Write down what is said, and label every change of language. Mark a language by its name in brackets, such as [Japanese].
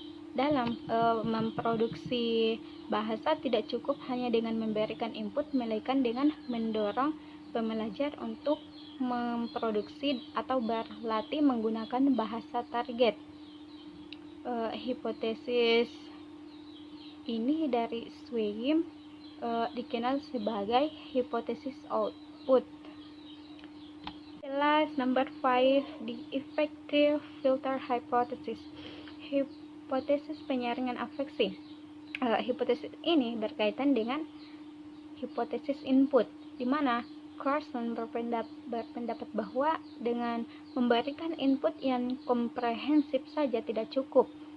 [Indonesian] Dalam memproduksi bahasa tidak cukup hanya dengan memberikan input, melainkan dengan mendorong pembelajar untuk memproduksi atau berlatih menggunakan bahasa target. Hipotesis ini dari Swaim dikenal sebagai hipotesis output. [English] Last, number 5, the effective filter hypothesis. [Indonesian] Hipotesis penyaringan afeksi. Hipotesis ini berkaitan dengan hipotesis input, di mana Carson berpendapat bahwa dengan memberikan input yang komprehensif saja tidak cukup.